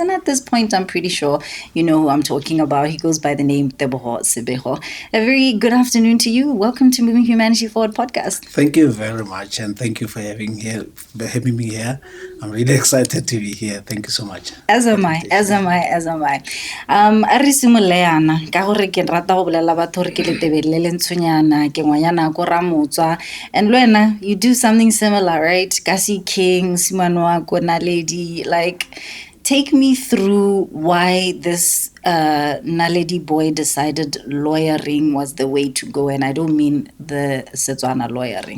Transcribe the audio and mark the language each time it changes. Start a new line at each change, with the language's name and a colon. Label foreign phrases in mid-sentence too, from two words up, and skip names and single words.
English: And at this point, I'm pretty sure you know who I'm talking about. He goes by the name Tebogo Sebego. A very good afternoon to you. Welcome to Moving Humanity Forward podcast. Thank you very much, and thank you for having me here. I'm really excited to be here. Thank you so much. As am I.
Tswana: A re simoleyana ka gore ke rata go bolela batho gore ke letebele le ntshonyana ke ngwanyana ko Ramotswa,
English: and lwena you do something similar, right? Kasi King, Simanwa, Old Naledi, like take me through why this Naledi boy decided lawyering was the way to go, and I don't mean the Setswana lawyering.